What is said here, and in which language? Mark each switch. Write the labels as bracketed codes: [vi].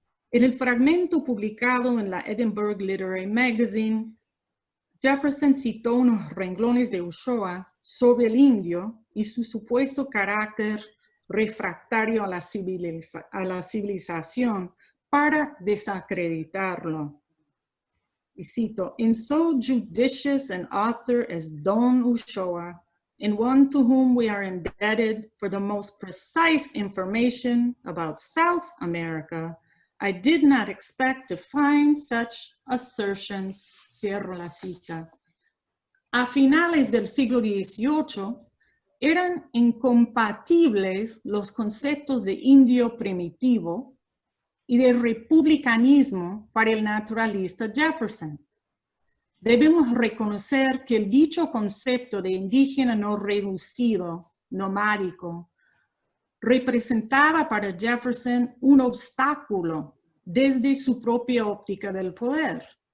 [es] En el fragmento publicado en la Edinburgh Literary Magazine, Jefferson citó unos renglones de Ulloa sobre el indio y su supuesto carácter refractario a la civilización para desacreditarlo. Y cito, [en] in so judicious an author as Don Ulloa, and one to whom we are indebted for the most precise information about South America, I did not expect to find such assertions. [es] Cierro la cita. A finales del siglo XVIII, eran incompatibles los conceptos de indio primitivo y de republicanismo para el naturalista Jefferson. Debemos reconocer que el dicho concepto de indígena no reducido, nomádico, representaba para Jefferson un obstáculo desde su propia óptica del poder.